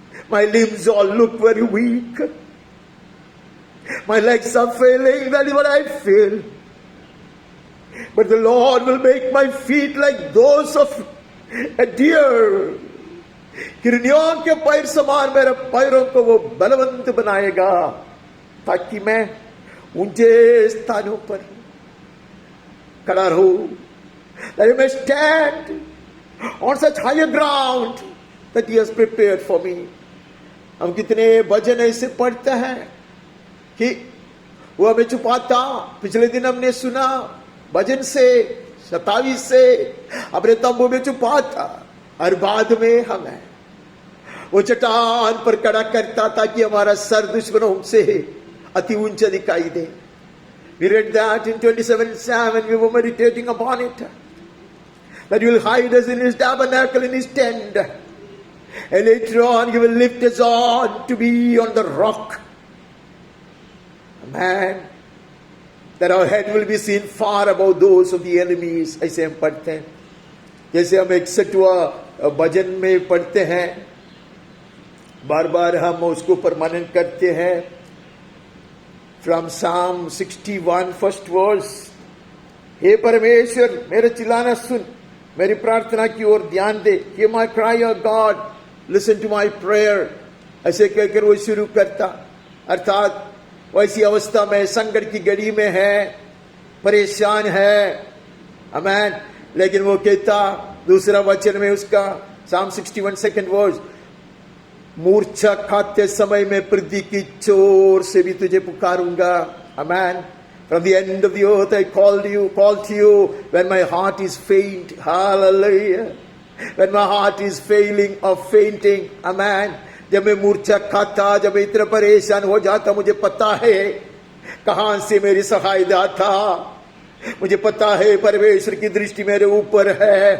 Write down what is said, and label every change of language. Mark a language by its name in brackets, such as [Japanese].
[English] My limbs all look very weak. My legs are failing. That is what I feel. But the Lord will make my feet like those of a deer. [Hindi] हिरनियों के पैर समान मेरे पैरों को वो बलवंत बनाएगा ताकि मैं ऊंचे स्थानों पर खड़ा रहूं. [English] That I may stand on such higher ground that He has prepared for me. [Hindi] हम कितने भजन ऐसे पढ़ते हैं कि वो हमें छुपाता. पिछले दिन हमने सुना भजन से 27 से अपने तंबू में छुपाता और बाद में हमें वो चट्टान पर खड़ा करता ताकि हमारा सर दुश्मनों से अति ऊंचा दिखाई दे. [English] We read that in 27:7 we were meditating upon it. That He will hide us in His tabernacle, in His tent. And later on He will lift us on to be on the rock. Amen. that our head will be seen far above those of the enemies. [Hindi] ऐसे हम पढ़ते हैं, जैसे हम 61वां भजन में पढ़ते हैं, बार बार हम उसको पर मनन करते हैं. [English] From Psalm 61 first verse, [Hindi] हे परमेश्वर मेरा चिल्लाना सुन, मेरी प्रार्थना की ओर ध्यान दे. [English] Hear my cry, O God, listen to my prayer. [Hindi] ऐसे कहकर वो शुरू करता. अर्थात वैसी अवस्था में, संकट की घड़ी में है, परेशान है, आमेन. लेकिन वो कहता दूसरा वचन में उसका, [English] Psalm 61 second verse, [Hindi] मूर्छा खाते समय में पृथ्वी की चोर से भी तुझे पुकारूंगा. आमेन. [English] From the end of the earth I call to you when my heart is faint. Hallelujah. When my heart is failing or fainting. Amen. [Hindi] जब मैं मूर्छा खाता, जब मैं इतना परेशान हो जाता, मुझे पता है कहां से मेरी सहायता था. मुझे पता है परमेश्वर की दृष्टि मेरे ऊपर है.